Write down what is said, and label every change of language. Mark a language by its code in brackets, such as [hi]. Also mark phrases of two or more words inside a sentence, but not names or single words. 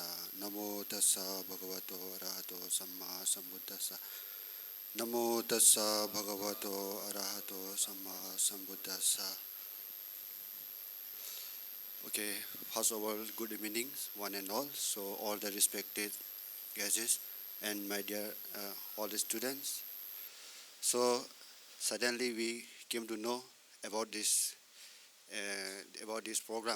[pi] Namo tassa bhagavato arahato samma sambuddhassa. Namo tassa bhagavato arahato samma sambuddhassa. [en] Okay, first of all, good evening, one and all. So all the respected guests and my dear all the students. So suddenly we came to know about this program.